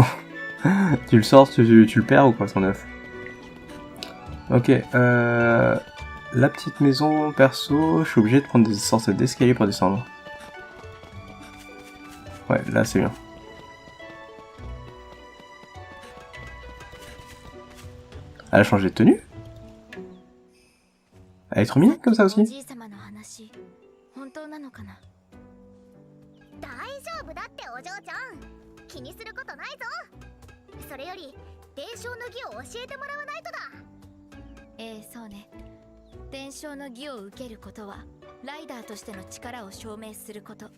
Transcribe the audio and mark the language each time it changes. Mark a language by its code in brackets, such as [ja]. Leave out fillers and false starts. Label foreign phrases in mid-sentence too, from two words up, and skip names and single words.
[fr] Tu le sors, tu le perds ou quoi, son œuf? Ok, la petite maison, perso, je suis obligé de prendre des sortes d'escaliers pour descendre. Ouais, là c'est bien. Elle a changé de tenue? Elle est trop mignonne comme ça aussi. [ja] 大丈夫だってお嬢ちゃん、気にすることないぞ。それより伝承の儀を教えてもらわないとだ。そうね。伝承の儀を受けることはライダーとしての力を証明すること。